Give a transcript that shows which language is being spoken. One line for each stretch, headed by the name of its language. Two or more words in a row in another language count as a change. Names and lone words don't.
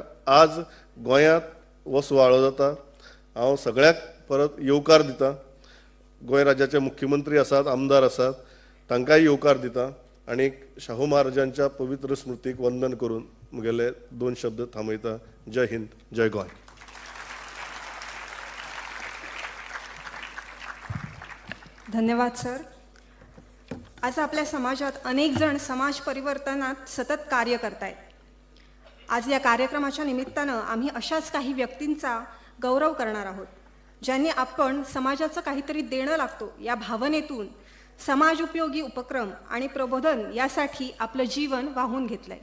Konkani: आज गोंयांत हो सुवाळो जाता. हांव सगळ्याक परत येवकार दिता. गोंय राज्याचे मुख्यमंत्री आसात, आमदार आसात, तांकांय येवकार दिता आनी शाहू महाराजांच्या पवित्र स्मृतीक वंदन करून म्हगेले 2 शब्द थांबयता. जय हिंद, जय गोंय.
Marathi: धन्यवाद सर. आज आपल्या समाजात अनेक जण समाज परिवर्तनात सतत कार्य करतायत. आज या कार्यक्रमाच्या निमित्तानं आम्ही अशाच काही व्यक्तींचा गौरव करणार आहोत ज्यांनी आपण समाजाचं काहीतरी देणं लागतो या भावनेतून समाज उपयोगी उपक्रम आणि प्रबोधन यासाठी आपलं जीवन वाहून घेतलंय.